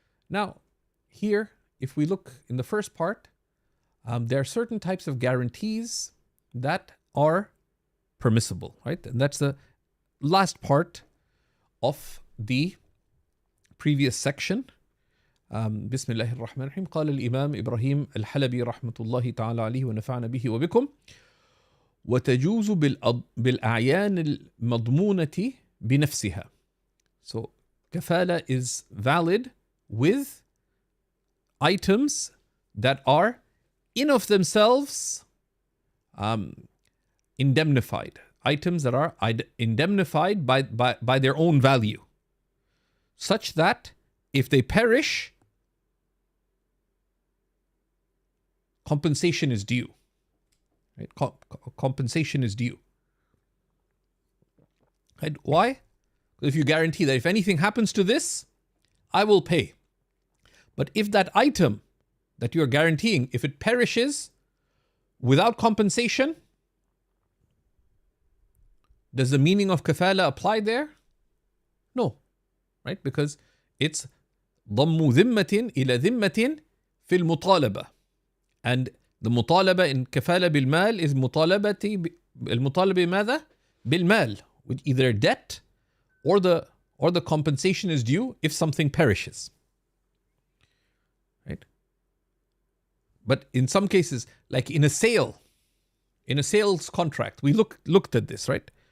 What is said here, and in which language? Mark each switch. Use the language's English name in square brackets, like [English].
[English] Now, here, if we look in the first part, there are certain types of guarantees that are permissible, right? And that's the last part of the previous section. [Arabic] Bismillahir Rahmanir Rahim. قال الإمام إبراهيم الحلبي رحمة الله تعالى عليه ونفعنا به وبكم. وتجوز بالأعيان المضمونة بنفسها. [English] So kafala is valid with items that are in of themselves indemnified. Items that are indemnified by their own value, such that if they perish, compensation is due. Right? Compensation is due. Right? Why? If you guarantee that if anything happens to this, I will pay. But if that item that you are guaranteeing, if it perishes without compensation, does the meaning of kafala apply there? No. Right? Because it's [Arabic] ضم ذمة إلى ذمة في المطالبة. [English] And the mutalaba in kafala bil mal is [Arabic] المطالبة ماذا؟ بالمال, [English] with either debt or the compensation is due if something perishes. Right? But in some cases, like in a sales contract, we looked at this, right?